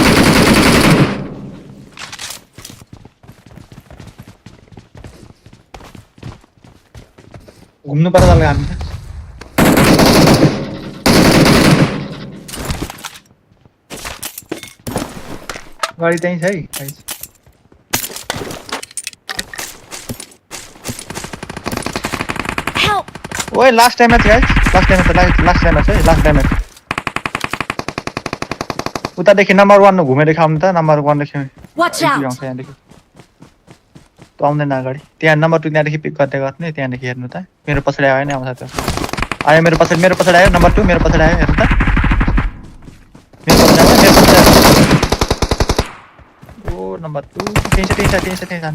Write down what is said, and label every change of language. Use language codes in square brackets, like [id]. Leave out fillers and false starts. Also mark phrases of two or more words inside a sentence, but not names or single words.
[ne] घुम्नुपर्छ तल हामी गाडी त्यही छ है ओए [en] last damage guys last damage [ne] उतादेखि नम्बर 1 नु घुमेर देखाउनु त नम्बर 1 देखि [en] Watch out! [ne] यहाँदेखि आउँदैन अगाडि त्यहाँ नम्बर 2 त्यहाँदेखि पिक गर्दै गर्नु त्यहाँदेखि हेर्नु त मेरो पछाडि आयो नि आउँछ त्यो आयो मेरो पछाडि आयो नम्बर 2 मेरो पछाडि आयो हेर्नु त मेरो पछाडि आयो ओ नम्बर 2 त्यही जानु